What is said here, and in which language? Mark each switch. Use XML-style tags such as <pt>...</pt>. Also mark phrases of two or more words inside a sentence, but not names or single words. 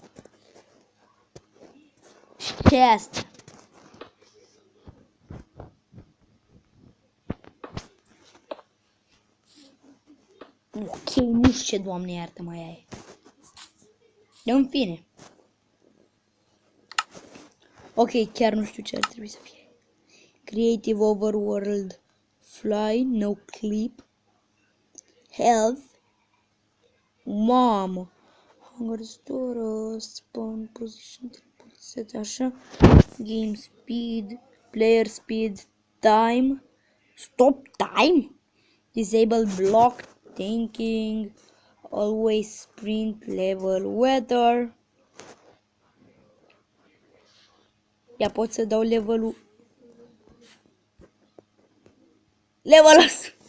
<ro>Ce e asta? Ok, nu știu ce, Doamne iartă mai ai. În fine. Ok, chiar nu știu ce ar trebui să fie.</ro> <en>Creative Overworld. Fly, no clip. Health. Mamă. Hunger store, spawn position, set așa. Game speed, player speed, time. Stop time. Disable block, thinking. Always sprint, level, weather.</en> <ro>Ia pot să dau levelul. Levelul ăsta.</ro>